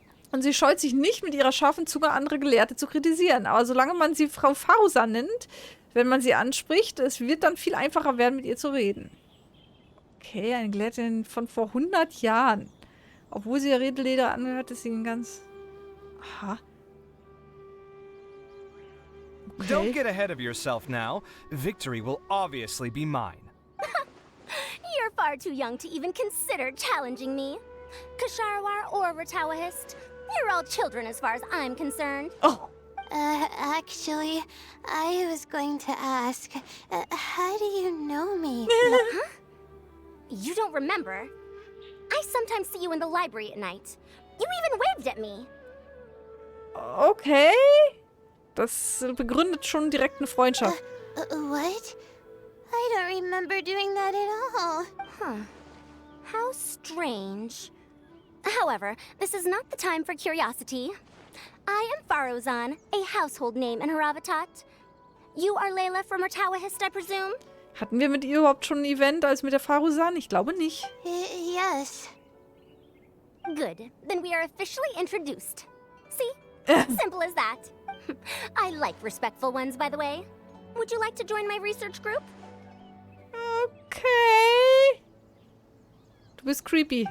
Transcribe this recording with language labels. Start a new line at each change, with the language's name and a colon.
German: Und sie scheut sich nicht, mit ihrer scharfen Zunge andere Gelehrte zu kritisieren. Aber solange man sie Frau Faruzan nennt, wenn man sie anspricht, es wird dann viel einfacher werden, mit ihr zu reden. Okay, eine Gelehrtin von vor 100 Jahren. Obwohl sie der Redelehre angehört, ist sie ein ganz... Aha.
English: Okay. Don't get ahead of yourself now. Victory will obviously be mine. You're far too young to even consider challenging me. Kasharwar or Ratawahist, you're all children as far as I'm concerned. Oh. Actually, I was going to ask, how do you know me? Huh? You don't remember? I sometimes see you in the library at night. You even waved at me. Okay.
German: Das begründet schon direkt eine Freundschaft.
English: What? I don't remember doing that at all. Huh. How strange. However, this is not the time for curiosity. I am Faruzan, a household name in Haravatat. You are Layla from Ratawahist, I presume?
German: Hatten wir mit ihr überhaupt schon ein Event als mit der Faruzan? Ich glaube nicht.
English: Yes. Good. Then we are officially introduced. See? Simple as that. I like respectful ones, by the way. Would you like to join my research group?
German: Okay. Du bist creepy.